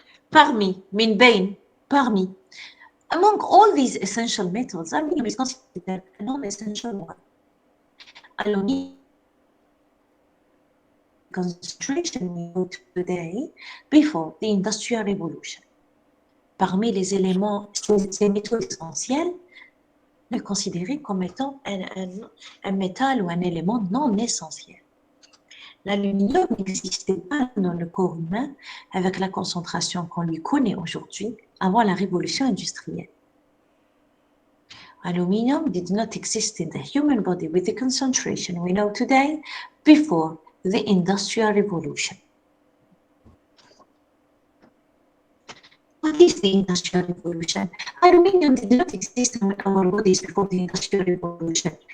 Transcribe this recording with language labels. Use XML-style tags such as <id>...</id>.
<fr>Parmi,</fr> <ar>min بين,</ar> <en>parmi. Among all these essential metals, aluminium is considered a non-essential one. Aluminium concentration we know today before the Industrial Revolution.</en> <fr>Parmi les éléments, ces métaux essentiels, on est considéré comme étant un métal ou un élément non essentiel. L'aluminium n'existait pas dans le corps humain avec la concentration qu'on lui connaît aujourd'hui avant la révolution industrielle.</fr> <en>Aluminium did not exist in the human body with the concentration we know today before the Industrial Revolution. What is the Industrial Revolution? Aluminium did not exist in our bodies before the Industrial Revolution.</en>